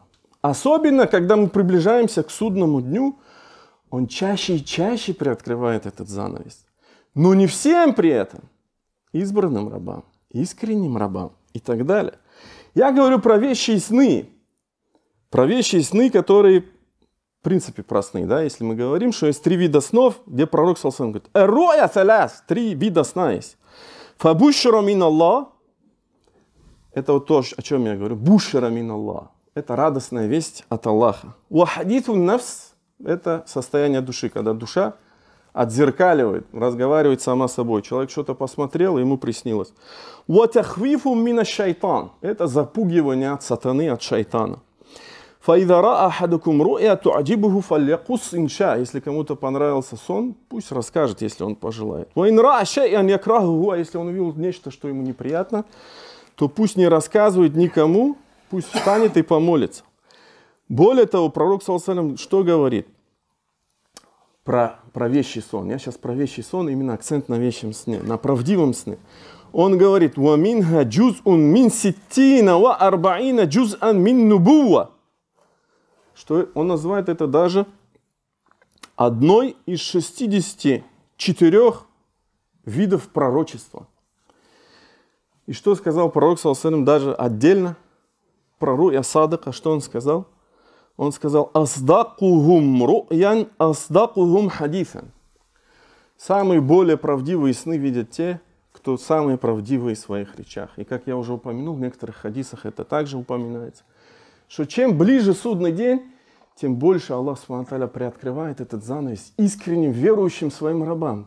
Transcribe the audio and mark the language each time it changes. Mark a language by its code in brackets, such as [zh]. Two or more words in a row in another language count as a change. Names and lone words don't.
[ru] Особенно, когда мы приближаемся к судному дню, Он чаще и чаще приоткрывает этот занавес. Но не всем при этом. Избранным рабам, искренним рабам и так далее. Я говорю про вещи и сны. Про вещи и сны, которые, в принципе, про сны. Да? Если мы говорим, что есть 3 вида снов, где пророк [ar] صلى الله عليه وسلم [ru] говорит, «Эруя 3 вида сна есть. [ar] فبشرى من الله». [ru] Это вот то, о чем я говорю. [ar] بشرى من الله. [ru] Это радостная весть от Аллаха. [ar] وحديث النفس. [ru] Это состояние души, когда душа отзеркаливает, разговаривает сама с собой. Человек что-то посмотрел, ему приснилось. [ar] «وتخويف من الشيطان». [ru] Это запугивание от сатаны, от шайтана. [ar] «فإذا رأى أحدكم رؤيا تعجبه فليقص إن شاء». [ru] Если кому-то понравился сон, пусть расскажет, если он пожелает. [ar] «وإن رأى شيئا يكرهه». [ru] А если он увидел нечто, что ему неприятно, то пусть не рассказывает никому, пусть встанет и помолится. Более того, пророк [ar] صلى الله عليه وسلم [ru] что говорит? Про вещий сон. Я сейчас про вещий сон, именно акцент на вещем сне, на правдивом сне. Он говорит, [ar] «ومنها جزء من ستين وأربعين جزءا من النبوة». [ru] Что он называет это даже одной из 64 видов пророчества. И что сказал пророк, [ar] صلى الله عليه وسلم, [ru] даже отдельно про [ar] رؤيا صادقة, [ru] что он сказал? Он сказал, [ar] «أصدقهم رؤيا أصدقهم حديثا». [ru] Самые более правдивые сны видят те, кто самые правдивые в своих речах. И как я уже упомянул, в некоторых хадисах это также упоминается, что чем ближе судный день, тем больше Аллах [ar] سبحانه وتعالى [ru] приоткрывает этот занавес искренним верующим своим рабам.